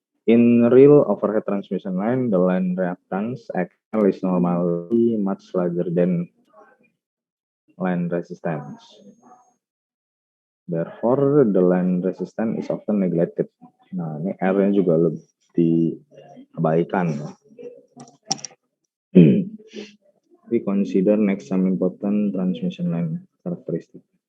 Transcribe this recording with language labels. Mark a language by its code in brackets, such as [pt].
[en] In real overhead transmission line, the line reactance XL is normally much larger than line resistance. Therefore, the line resistance is often neglected. [id] Nah, ini R-nya juga lebih diabaikan. [en] We consider next some important transmission line characteristic.